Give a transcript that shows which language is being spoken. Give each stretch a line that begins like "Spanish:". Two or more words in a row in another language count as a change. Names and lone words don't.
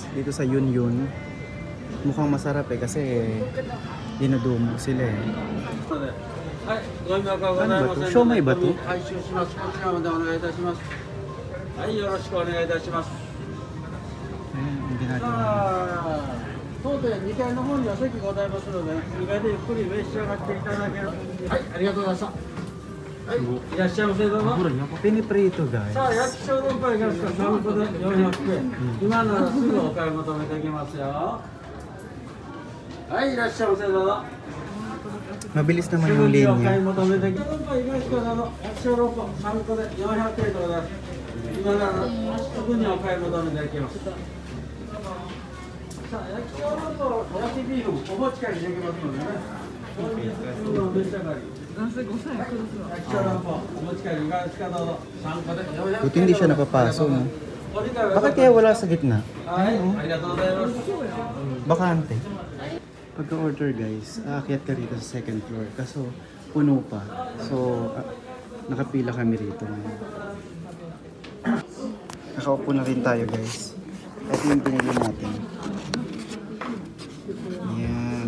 Filipino: Dito sa Yun. Mukhang masarap eh kasi dinadumo sila eh. Ano ba to? Siomai ba to? Ayan, hindi natin.
Japanese: 当店2階の方には席ございますので、2階でゆっくり召し上がっていただける。はい、ありがとうございました。はい、いらっしゃいませどうぞ。
Filipino: Piniprito, guys.
Japanese: さあ、焼き小籠包いかがですか。3個で400円。今ならすぐお買い求めできますよ。はい、いらっしゃいませどうぞ。
Filipino: Mabilis naman yung linya.
Japanese: お買い求めできます。いかがですか。焼き小籠包3個で400円でございます。今ならすぐにお買い求めできます。さあ、焼き小籠包、焼きビーフお持ち帰りできますのでね。お召し上がり。男性5歳焼き小籠包お持ち帰りいかがですか。どうぞ。3個で400円。
Filipino: Buti hindi siya napapasok, no? Bakit kaya wala sa gitna? Ay,
Japanese: ありがとうございます.
Filipino: Bakante. Pagka-order, guys, aakyat ka rito sa
English: second floor.
Filipino: Kaso, puno pa. So, nakapila kami rito. Nakaupo na rin tayo, guys. Ito yung pinili natin. Ayan.